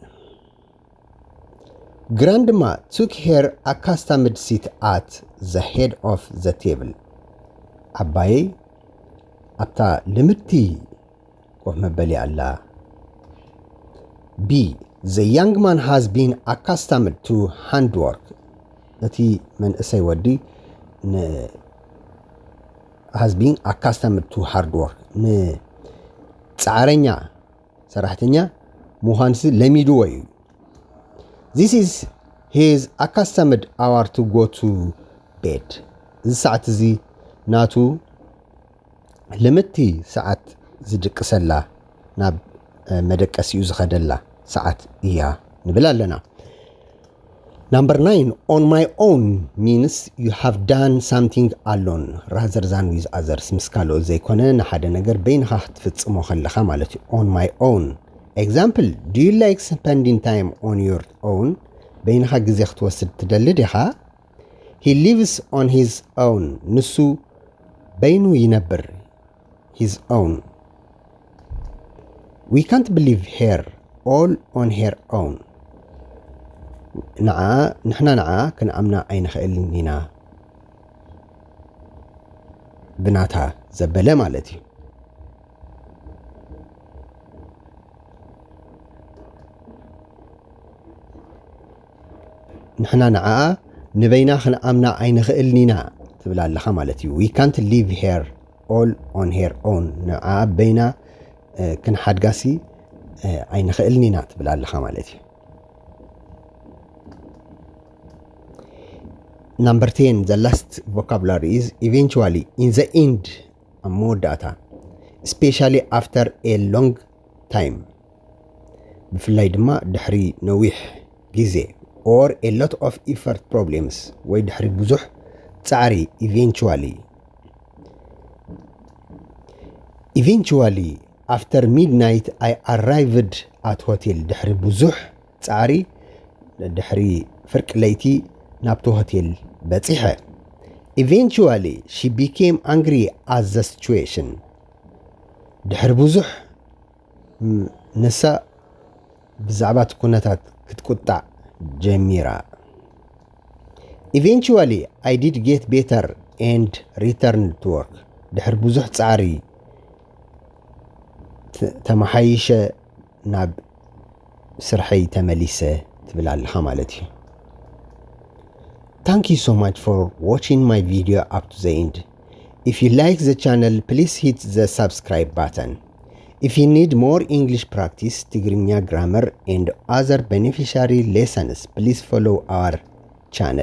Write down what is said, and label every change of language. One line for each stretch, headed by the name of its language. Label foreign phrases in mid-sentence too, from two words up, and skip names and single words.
English: grandma took her accustomed seat at the head of the table
Tigrinya: አባዬ ኣብታ ልምድቲ ኮፍ መበሊ ኣላ
English: B the young man has been accustomed to handwork
Tigrinya: እቲ መንእሰይ ወዲ
English: has been accustomed to hard work
Tigrinya: ንፃዕረኛ ሰራሕተኛ ምዃንሲ ለሚድዎ እዩ
English: This is his accustomed hour to go to bed
Tigrinya: እዚ ሰዓት እዚ ናቱ ልምድቲ ሰዓት ዝድቅሰላ ናብ መደቀሲኡ ዝኸደላ ሰዓት እያ ንብል ኣለና
English: Number 9 on my own means you have done something alone rather than with others
Tigrinya: ምስ ካልኦት ዘይኮነ ንሓደ ነገር በይንኻ ክትፍጽሞ ከለኻ ማለት እዩ
English: on my own Example do you like spending time on your own
Tigrinya: በይንኻ ግዜ ክትወስድ ትደሊ ዲኻ
English: He lives on his own
Tigrinya: ንሱ በይኑ ይነብር
English: his own We can't believe her all on her own
Tigrinya: ንሕና ንዓ ክንኣምና ኣይንኽእልን ኢና ብናታ ዘበለ ማለት እዩ ንሕና ንዓ ንበይና ክንኣምና ኣይንኽእልን ኢና ትብል ኣለኻ ማለት እዩ
English: We can't leave her all on her own
Tigrinya: ንዓ በይና ክንሓድጋሲ ኣይንኽእልን ኢና ትብል ኣለኻ ማለት እዩ
English: Number 10 the last vocabulary is eventually in the end መወዳእታ especially after a long time
Tigrinya: ብፍላይ ድማ ድሕሪ ነዊሕ ግዜ
English: or a lot of effort problems
Tigrinya: ወይ ድሕሪ ብዙሕ ጻዕሪ
English: eventually after midnight I arrived at hotel
Tigrinya: ድሕሪ ብዙሕ ጻዕሪ ድሕሪ ፍርቂ ለይቲ ናብቲ ሆቴል በፂሐ
English: Eventually she became angry at the situation
Tigrinya: ድሕሪ ብዙሕ ንሳ ብዛዕባ እቲ ኩነታት ክትቁጣዕ ጀሚራ
English: Eventually I did get better and returned to work
Tigrinya: ድሕሪ ብዙሕ ጻዕሪ ተመሓይሸ ናብ ስርሐይ ተመሊሰ ትብል ኣለኻ ማለት እዩ
English: Thank you so much for watching my video up to the end. If you like the channel, please hit the subscribe button. If you need more English practice, Tigrinya grammar and other beneficiary lessons, please follow our channel.